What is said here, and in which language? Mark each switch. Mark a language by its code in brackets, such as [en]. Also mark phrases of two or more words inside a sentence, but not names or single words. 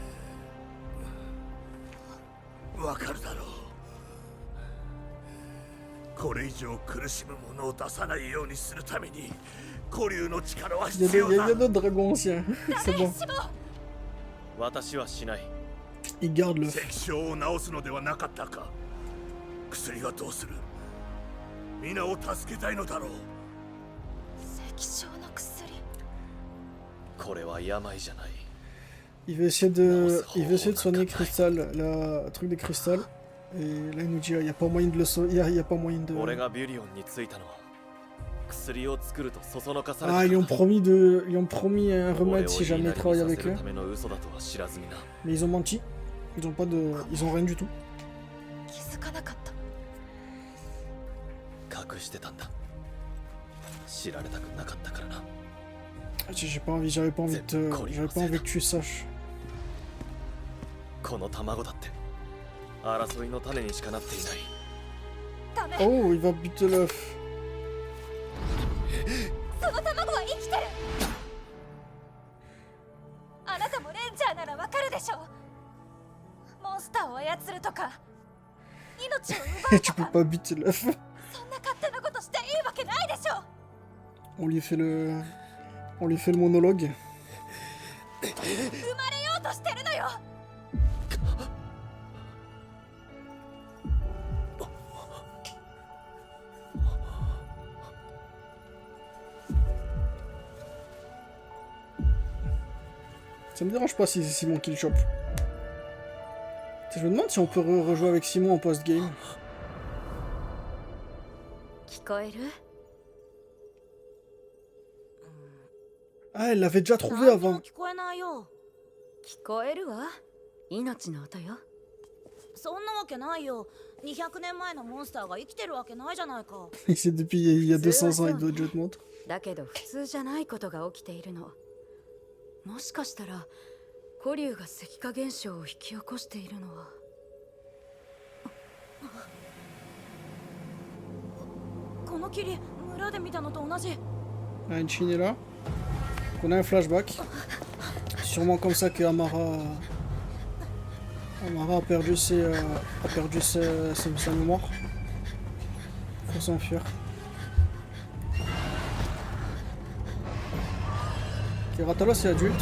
[ja] わかるだろう。これ以上苦しむ者を出さないようにするために古竜の力は [fr] Il y [ja] 必要 [fr] a [ja] だ。 [fr] d'autres dragons anciens. C'est bon. [ja] 私はしない。 [fr] Il garde le. [ja] 関所を治すのではなかったか。薬はどうする？皆を助けたいのだろう。石症の薬。これは病じゃない。 [fr] Il veut essayer de soigner Crystal, le truc de Crystal. Et là il nous dit il n'y a pas moyen de le soigner, il y a pas moyen de... [ja] 俺がビュリオンに着いたのは薬を作るとそそのかされ [fr] Ah, [ja] た [fr] ils lui ont promis un [ja] 俺 [fr] remède [ja] を [fr] si [ja] 言い [fr] jamais [ja] な [fr] il [ja] り [fr] travaille [ja] にさ [fr] avec [ja] せる [fr] eux. [ja] ための嘘だとは知らずにな。 [fr] Mais ils ont menti. Ils ont rien du tout. [ja] 気づかなかった。隠してたんだ。知られたくなかったからな。 [fr] J'avais pas envie que tu saches. [ja] この卵だって争いの種にしかなっていない。ダメ。 [fr] Oh, il va buter l'œuf. [ja] その卵は生きてる。あなたもレンジャーならわかるでしょ。モンスターを操るとか命を奪う [fr] Tu [ja] と [fr] peux [ja] か [fr] pas buter l'œuf. [ja] そんな勝手なことしていいわけないでしょ。 [fr] On lui fait le monologue. [ja] 生まれようとしてるのよ。 [fr] Ça me dérange pas si c'est Simon qui le chope. Je me demande si on peut rejouer avec Simon en post-game. [ja] 聞こえる？ [fr] Ah, elle l'avait déjà trouvé [ja] 何にも [fr] avant. [ja] 聞こえないよ。聞こえるわ。命の音よ。そんなわけないよ。200年前のモンスターが生きてるわけないじゃないか。 [fr] C'est depuis il y a 200 ans, il doit déjà te montrer. [ja] だけど普通じゃないことが起きているの。もしかしたら古竜が石化現象を引き起こしているのは。この霧、村で見たのと同じ。 [fr] Ah, Enchin est là. On a un flashback. Sûrement comme ça que Amara a perdu sa mémoire. Faut s'enfuir. Ok, Rathalos c'est adulte.